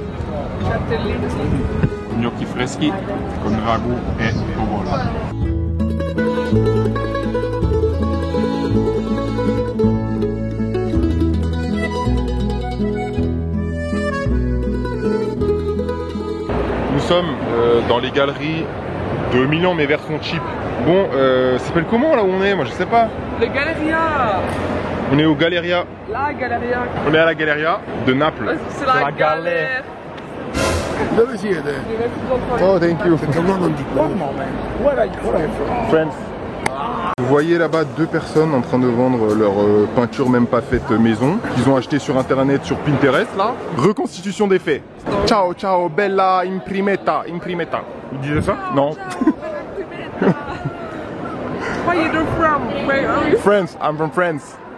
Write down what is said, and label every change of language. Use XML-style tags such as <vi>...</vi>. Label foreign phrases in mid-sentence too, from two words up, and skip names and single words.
<it>Gnocchi freschi con ragù e provola.</it> <fr>Nous sommes dans les galeries de Milan mais version cheap. Bon, ça s'appelle comment là où on est? Moi je sais pas. Le Galeria. On est au Galeria. La Galeria. On est à la Galeria de Naples. C'est la galère.</fr> <it>Dove siete?</it> <en>Oh, thank you. Friends.</en> <fr>Vous voyez là-bas deux personnes en train de vendre leur peinture même pas faite maison qu'ils ont acheté sur internet sur Pinterest là. Reconstitution des faits.</fr> <it>Ciao ciao bella imprimeta.</it> <fr>Vous disiez ça? Non.</fr> <en>Where are you from? Where are you? France, I'm from France.</en>